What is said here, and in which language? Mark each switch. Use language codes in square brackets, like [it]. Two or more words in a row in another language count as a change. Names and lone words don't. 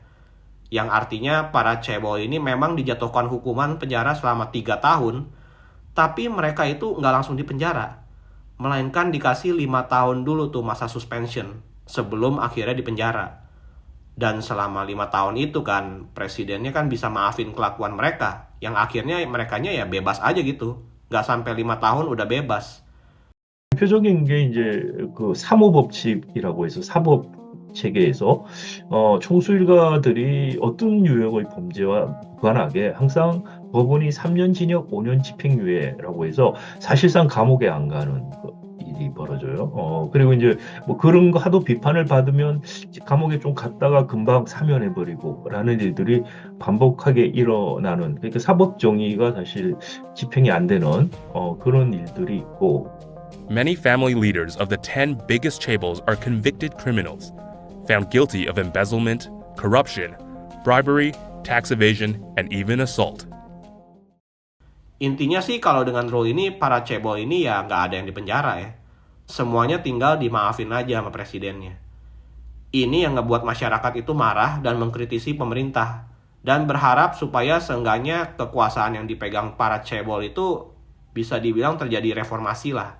[id] Yang artinya para cebol ini memang dijatuhkan hukuman penjara selama 3 tahun, tapi mereka itu nggak langsung dipenjara. Melainkan dikasih 5 tahun dulu tuh masa suspension sebelum akhirnya dipenjara. Dan selama 5 tahun itu kan presidennya kan bisa maafin kelakuan mereka, yang akhirnya merekanya ya bebas aja gitu. Gak sampai 5 tahun udah bebas. [ko] 대표적인 게 이제 그 사모법칙이라고 해서 사법 체계에서 총수일가들이 어떤 유형의 범죄와 무관하게 항상 법원이 3년 징역 5년 집행유예라고 해서 사실상 감옥에 안 가는 일이 벌어져요. 그리고 이제 뭐 그런 거 하도 비판을 받으면 감옥에 좀 갔다가 금방 사면해버리고 라는 일들이 반복하게 일어나는, 그러니까 사법 정의가 사실 집행이 안 되는 그런 일들이 있고, [en] Many family leaders of the 10 biggest chaebols are convicted criminals, found guilty of embezzlement, corruption, bribery, tax evasion, and even assault. [id] Intinya sih kalau dengan rule ini, para cebol ini ya nggak ada yang dipenjara ya. Semuanya tinggal dimaafin aja sama presidennya. Ini yang ngebuat masyarakat itu marah dan mengkritisi pemerintah. Dan berharap supaya seenggaknya kekuasaan yang dipegang para cebol itu bisa dibilang terjadi reformasi lah.